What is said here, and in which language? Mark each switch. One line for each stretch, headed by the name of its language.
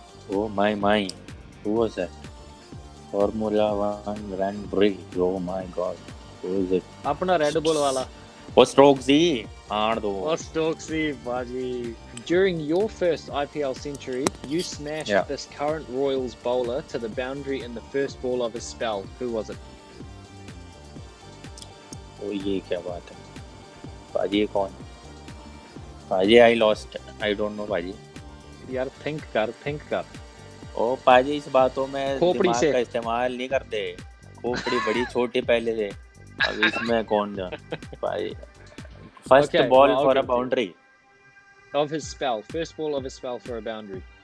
English: Oh my. Who was that? Formula 1 Grand Prix. Oh my God. Who is it?
Hindi: अपना Red Bull वाला. वो Stokesy. आड़ दो.
English: Oh, Stokesy, बाजी. During your first IPL century, you smashed this current Royals bowler to the boundary in the first ball of his spell. Who was it?
Hindi: Oh, ये क्या बात है? पाजी कौन? पाजी
English: I lost. I don't know पाजी.
Hindi: यार think कर. ओ पाजी इस बातों में दिमाग का इस्तेमाल नहीं करते. खोपड़ी बड़ी छोटी पहले से. अब इसमें कौन जा? पाजी.
English: First ball for a boundary. Of his spell. First ball of his spell for a boundary.